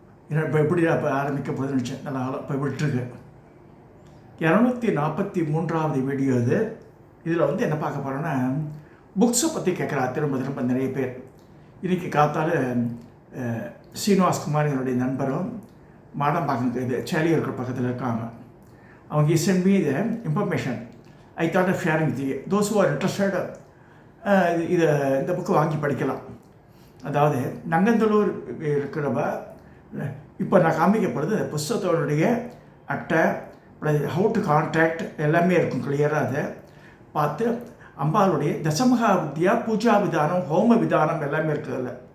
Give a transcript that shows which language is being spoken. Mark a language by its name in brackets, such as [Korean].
[Tamil] இப்போ எப்படி அப்போ ஆரம்பிக்க போகுதுன்னு நினச்சேன். நல்லா இப்போ விட்டுருக்கு. 243வது வீடியோ இது. இதில் என்ன பார்க்க போகிறோன்னா, புக்ஸை பற்றி கேட்குறா திரும்ப நிறைய பேர். இன்றைக்கி காத்தால் ஸ்ரீனிவாஸ் என்னுடைய நண்பரும் மாடம்பாக்கம் இது சேலியூருக்கு பக்கத்தில் இருக்காங்க. [English] அவங்க sent me the information. I thought of sharing with you. Those who are interested, [Tamil] இந்த புக்கு வாங்கி படிக்கலாம். அதாவது நங்கந்தலூர் இருக்கிறவ இப்போ நான் காமிக்கப்படுறது புஸ்தகத்தோடைய அட்டை, ஹவு டு கான்டாக்ட் எல்லாமே இருக்கும் கிளியராக. அதை பார்த்து அம்பாளுடைய தசமகா வித்யா, பூஜா விதானம், ஹோம விதானம் எல்லாமே இருக்குதுல்ல.